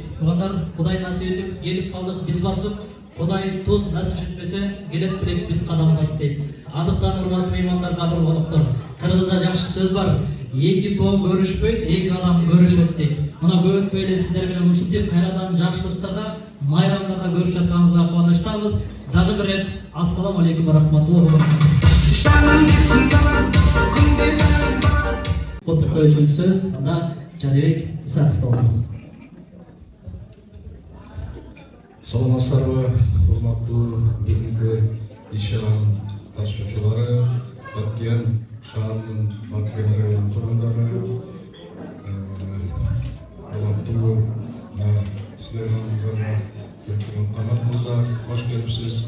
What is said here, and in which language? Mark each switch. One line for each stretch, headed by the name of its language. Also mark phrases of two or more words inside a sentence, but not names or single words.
Kyrgyz: Туугандар, Кудай насип этип келип калдык, биз басып, Кудай туз насип этпесе, келет белек биз кадам басып дейт. Адыктан урматтуу меймандар, кадырлуу коноктор, кыргызда жакшы сөз бар. Эки тоо көрүшпөйт, эки адам көрүшөт дейт. Мына көп өтпөй эле сиздер менен ушинтип кайрадан жакшылыктарда, майрамдарда көрүшүп жатканыбызга кубанычтабыз. Дагы бир рет
Arabic: السلام عليكم ورحمة الله.
Kyrgyz: Куттуктоочу сөз анда Жаныбек Исаков болсун. Саламатсыздарбы, урматтуу бүгүнкү иш-чаранын катышуучулары, Баткен шаарынын Баткен районунун тургундары, урматтуу сиздердин алдыңыздарга келип Канат мырза, кош келипсиз.